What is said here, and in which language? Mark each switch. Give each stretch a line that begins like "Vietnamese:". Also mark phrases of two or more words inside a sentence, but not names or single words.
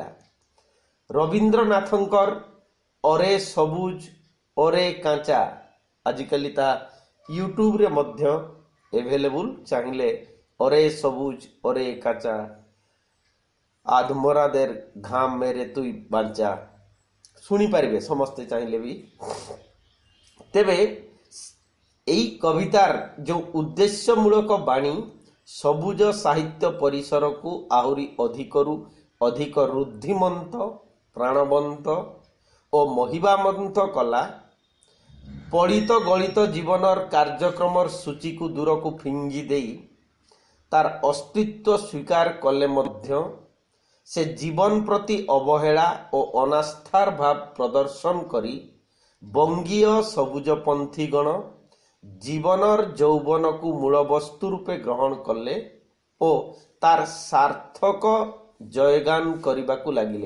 Odia: ରବୀନ୍ଦ୍ରନାଥଙ୍କର
Bangla: ওরে সবুজ ওরে কাঁচা,
Odia: ଆଜିକାଲି ତା ୟୁଟ୍ୟୁବରେ ମଧ୍ୟ ଏଭେଲେବୁଲ, ଚାହିଁଲେ
Bangla: ওরে সবুজ ওরে কাঁচা আধমরা দের ঘা মেরে তুই বাঁচা
Odia: ଶୁଣିପାରିବେ ସମସ୍ତେ ଚାହିଁଲେ ବି। ତେବେ
Bangla: এই কবিতার যে উদ্দেশ্যমূলক বাণী
Odia: ସବୁଜ ସାହିତ୍ୟ ପରିସରକୁ ଆହୁରି ଅଧିକରୁ ଅଧିକ ରୁଦ୍ଧିମନ୍ତ, ପ୍ରାଣବନ୍ତ ଓ ମହିମାମନ୍ତ କଲା। ପଡ଼ିତ ଗଳିତ ଜୀବନର କାର୍ଯ୍ୟକ୍ରମର ସୂଚୀକୁ ଦୂରକୁ ଫିଙ୍ଗି ଦେଇ ତାର ଅସ୍ତିତ୍ୱ ସ୍ୱୀକାର କଲେ ମଧ୍ୟ ସେ ଜୀବନ ପ୍ରତି ଅବହେଳା ଓ ଅନାସ୍ଥାର ଭାବ ପ୍ରଦର୍ଶନ କରି ବଙ୍ଗୀୟ ସବୁଜପନ୍ଥୀଗଣ ଜୀବନର ଯୌବନକୁ ମୂଳବସ୍ତୁ ରୂପେ ଗ୍ରହଣ କଲେ ଓ ତାର ସାର୍ଥକ ଜୟଗାନ କରିବାକୁ ଲାଗିଲେ।